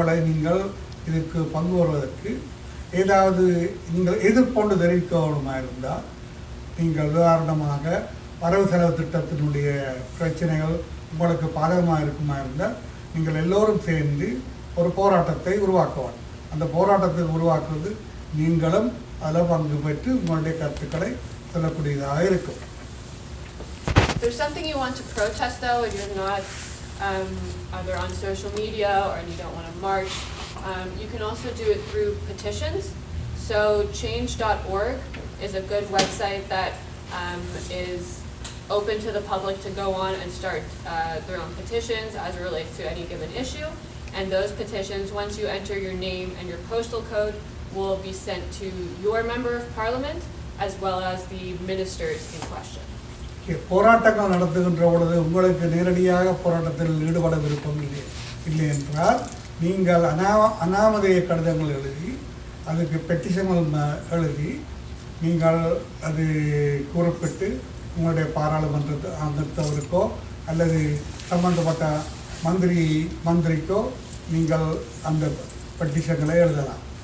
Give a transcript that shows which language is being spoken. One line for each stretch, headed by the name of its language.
Tamil: நீங்கள் இதுக்கு பங்கு வருவதற்கு ஏதாவது நீங்கள் எதிர்கொண்டு தெரிவிக்கணுமா இருந்தால், நீங்கள் உதாரணமாக வரவு செலவு திட்டத்தினுடைய பிரச்சனைகள் உங்களுக்கு பாதகமாக இருக்குமா இருந்தால் நீங்கள் எல்லோரும் சேர்ந்து ஒரு போராட்டத்தை உருவாக்குவாங்க. அந்த போராட்டத்தை உருவாக்குவது நீங்களும் அதில் பங்கு பெற்று உங்களுடைய கருத்துக்களை சொல்லக்கூடியதாக இருக்கும்.
English: If there's something you want to protest though and you're not either on social media or you don't want to march, you can also do it through petitions. So change.org is a good website that is open to the public to go on and start their own petitions as it relates to any given issue. And those petitions, once you enter your name and your postal code, will be sent to your member of parliament as well as the ministers in question.
Tamil: போராட்டங்கள் நடத்துகின்ற பொழுது உங்களுக்கு நேரடியாக போராட்டத்தில் ஈடுபட விருப்பம் இல்லை என்றால் நீங்கள் அனாமதேய கடிதங்கள் எழுதி அதுக்கு பெட்டிஷன்கள் எழுதி நீங்கள் அது குறிப்பிட்டு உங்களுடைய பாராளுமன்ற அங்கத்தவருக்கோ அல்லது சம்பந்தப்பட்ட மந்திரிக்கோ நீங்கள் அந்த பெட்டிஷன்களை எழுதலாம்.